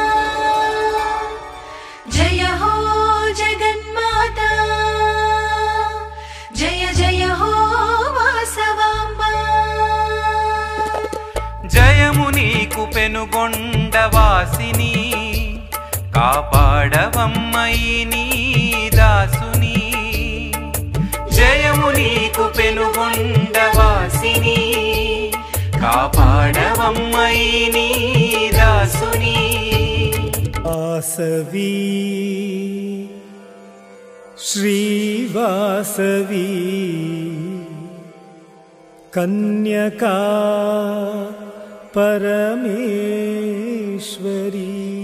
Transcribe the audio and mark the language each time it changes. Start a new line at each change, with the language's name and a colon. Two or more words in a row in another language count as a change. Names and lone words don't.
Hindi: जय हो जगन्माता जय जय हो वासवांबा।
Telugu: జయము నీకు पेनुगొండవాసిని కాపాడవమ్మ ఈ నీ దాసుని। జయము నీకు పెనుగొండవాసిని కాపాడవమ్మ ఈ నీ దాసుని।
Sanskrit: वासवी श्रीवासवी कन्यका परमेश्वरी।